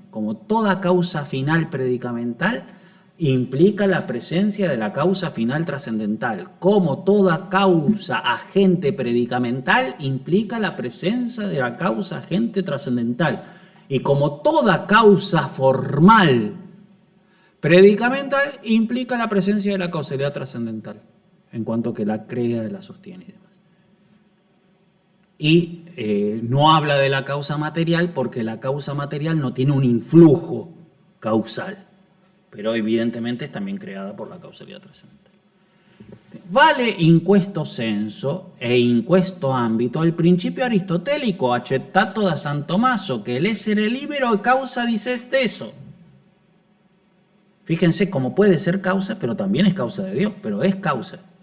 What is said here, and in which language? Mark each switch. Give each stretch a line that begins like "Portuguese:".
Spanish: Como toda causa final predicamental implica la presencia de la causa final trascendental, como toda causa agente predicamental implica la presencia de la causa agente trascendental, y como toda causa formal predicamental implica la presencia de la causalidad trascendental, en cuanto que la crea, la sostiene y demás. Y no habla de la causa material porque la causa material no tiene un influjo causal, pero evidentemente es también creada por la causalidad trascendental.
Italian: Vale in questo senso e in questo ambito il principio aristotelico accettato da San Tommaso, che l'essere libero è causa di se stesso.
Spanish: Fíjense cómo puede ser causa, pero también es causa de Dios, pero es causa.